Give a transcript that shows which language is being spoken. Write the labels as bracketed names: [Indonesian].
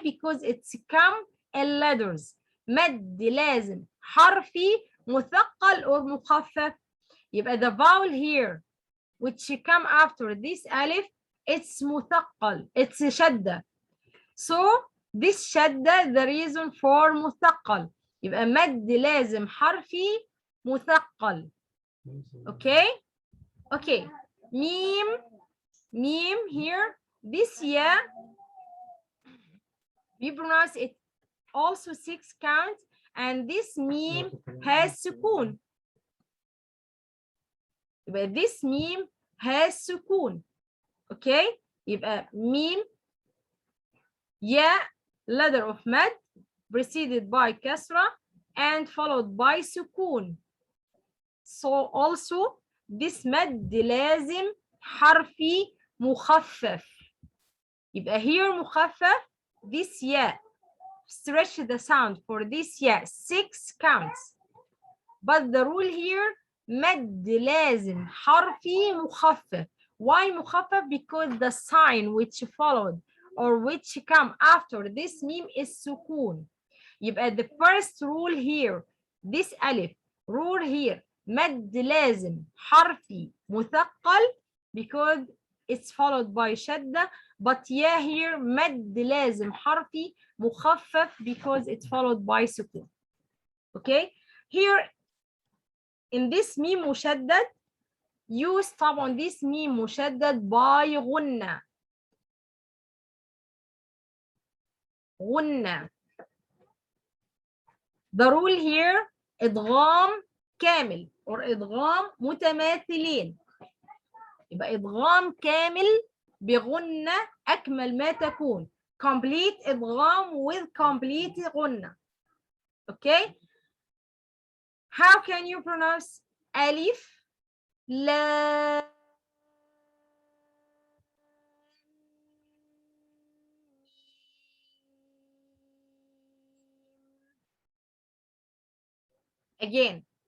[English] Because it's come in letters. Mad lazim, harfi, مثقل or مخفف. يبقى the vowel here which come after this alif, it's مثقل, it's shadda. So this shadda the reason for مثقل. [Arabic] يبقى مد لازم حرفي مثقل. [English] Okay, okay. [Arabic] ميم [English] meme here, this ya, we pronounce it also 6 counts, and this meme has sukun. يبقى this meme has sukun. Okay, يبقى meme ya, letter of mad preceded by kasra and followed by sukun. So also this [Arabic] مد لازم حرفي مخفف. [English] يبقى here مخفف, this ya, stretch the sound for this ya 6 counts. But the rule here مد لازم حرفي مخفف. Why مخفف? Because the sign which followed or which come after this meme is sukun. يبقى the first rule here, this alif, rule here [Arabic] مد لازم حرفي مثقل [English] because it's followed by شدة, but yeah here [Arabic] مد لازم حرفي مخفف [English] because it's followed by سكون. Okay, here in this ميم مشدد, you stop on this ميم مشدد by غنة. [Arabic] غنة. [English] The rule here [Arabic] إدغام كامل or إدغام متماثلين. يبقى إدغام كامل بغنة أكمل ما تكون. [English] Complete إدغام with complete غنة. Okay? How can you pronounce ألف لا again?